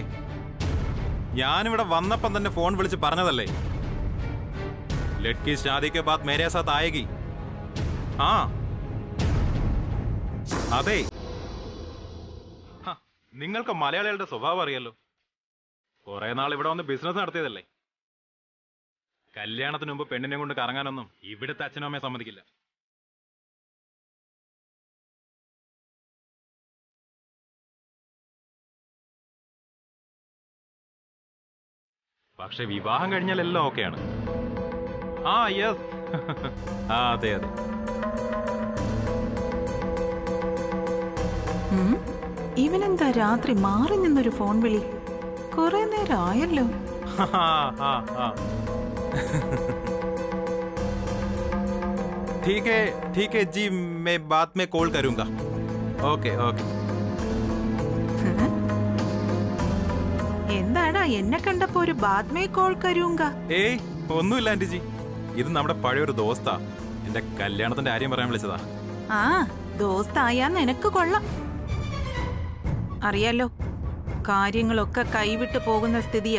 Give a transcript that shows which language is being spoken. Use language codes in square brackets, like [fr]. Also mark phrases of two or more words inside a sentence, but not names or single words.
[ml] ഞാനിവിടെ വന്നപ്പം തന്നെ ഫോൺ വിളിച്ച് പറഞ്ഞതല്ലേ, [hi] लड़की शादी के बाद मेरे साथ आएगी. [ml] ആ അതെ, നിങ്ങൾക്ക് മലയാളികളുടെ സ്വഭാവം അറിയാലോ. കുറെ നാൾ ഇവിടെ വന്ന് ബിസിനസ് നടത്തിയതല്ലേ. കല്യാണത്തിന് മുമ്പ് പെണ്ണിനെ കൊണ്ട് കറങ്ങാനൊന്നും ഇവിടുത്തെ അച്ഛനും അമ്മയെ സമ്മതിക്കില്ല. പക്ഷെ വിവാഹം കഴിഞ്ഞാൽ എല്ലാം ഓക്കെയാണ്. ആ യെസ്, ആ അതെ അതെ. ഇവനെന്താ രാത്രി മാറി നിന്നൊരു ഫോൺ വിളി? കുറെ നേരം ആയല്ലോ. [hi] ठीक है जी, मैं बाद में कॉल करूंगा. [en] okay okay. [ml] എന്താടാ എന്നെ കണ്ടപ്പോ ഒരു [hi] बाद में कॉल करूंगा? [ml] ഏയ് ഒന്നുമില്ല ആന്റിജി, ഇത് നമ്മുടെ പഴയൊരു ദോസ്താ. എന്റെ കല്യാണത്തിന്റെ കാര്യം പറയാൻ വിളിച്ചതാ. ആ ദോസ്തായാ നിനക്ക് കൊള്ളാം. അറിയാലോ, കാര്യങ്ങളൊക്കെ കൈവിട്ട് പോകുന്ന സ്ഥിതിയാ.